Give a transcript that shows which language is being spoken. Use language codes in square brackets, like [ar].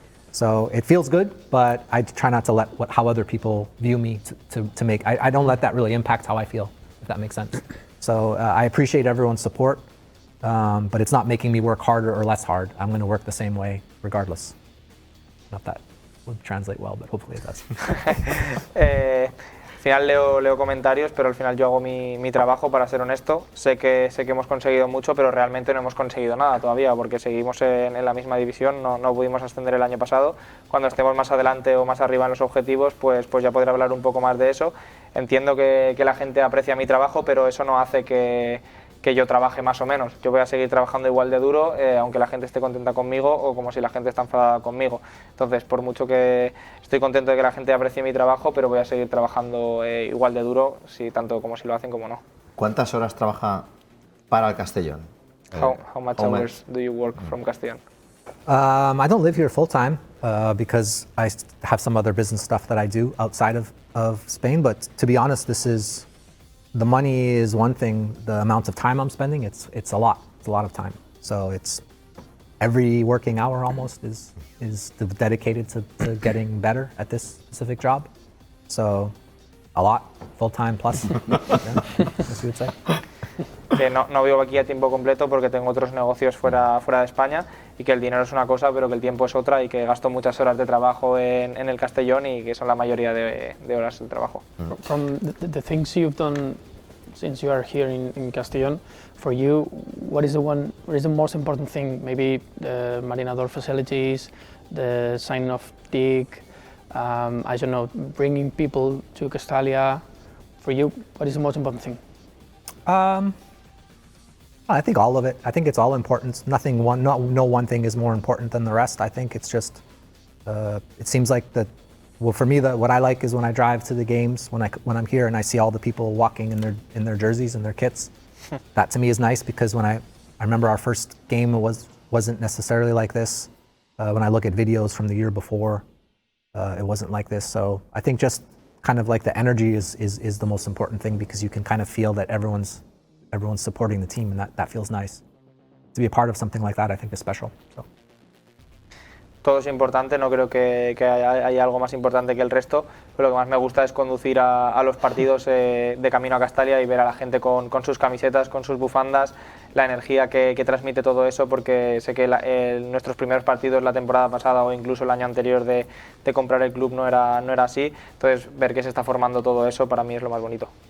[en] So it feels good, but I try not to let how other people view me to make, I don't let that really impact how I feel, if that makes sense. So I appreciate everyone's support, but it's not making me work harder or less hard. I'm going to work the same way regardless. Not that would translate well, but hopefully it does. [es] Al final leo comentarios, pero al final yo hago mi trabajo, para ser honesto. Sé que hemos conseguido mucho, pero realmente no hemos conseguido nada todavía, porque seguimos en la misma división, no pudimos ascender el año pasado. Cuando estemos más adelante o más arriba en los objetivos, pues ya podré hablar un poco más de eso. Entiendo que la gente aprecia mi trabajo, pero eso no hace que yo trabaje más o menos. Yo voy a seguir trabajando igual de duro, aunque la gente esté contenta conmigo o como si la gente está enfadada conmigo. Entonces, por mucho que estoy contento de que la gente aprecie mi trabajo, pero voy a seguir trabajando igual de duro, tanto como si lo hacen como no. ¿Cuántas horas trabaja para el Castellón? [en] How much hours do you work from Castellón? I don't live here full time because I have some other business stuff that I do outside of Spain, but to be honest, the money is one thing. The amount of time I'm spending, it's a lot. It's a lot of time. So every working hour almost is dedicated to getting better at this specific job. So a lot, full-time plus, yeah, as you would say. [es] Que no vivo aquí a tiempo completo porque tengo otros negocios fuera de España y que el dinero es una cosa pero que el tiempo es otra y que gasto muchas horas de trabajo en el Castellón y que son la mayoría de horas de trabajo. [en] From the things you've done since you are here in Castellón, for you, what is the most important thing? Maybe the Marinador facilities, the sign of dig, I don't know, bringing people to Castalia. For you, what is the most important thing? I think all of it. I think it's all important. No one thing is more important than the rest. I think it's just, it seems like well, for me, what I like is when I drive to the games, when I'm here and I see all the people walking in their jerseys and their kits. That to me is nice because when I remember our first game wasn't necessarily like this. When I look at videos from the year before, it wasn't like this. So I think just kind of like the energy is the most important thing because you can kind of feel that everyone's supporting the team and that feels nice. To be a part of something like that, I think is special. So. [es] Todo es importante, no creo que haya algo más importante que el resto, pero lo que más me gusta es conducir a los partidos de camino a Castalia y ver a la gente con sus camisetas, con sus bufandas, la energía que transmite todo eso, porque sé que nuestros primeros partidos la temporada pasada o incluso el año anterior de comprar el club no era así, entonces ver que se está formando todo eso para mí es lo más bonito.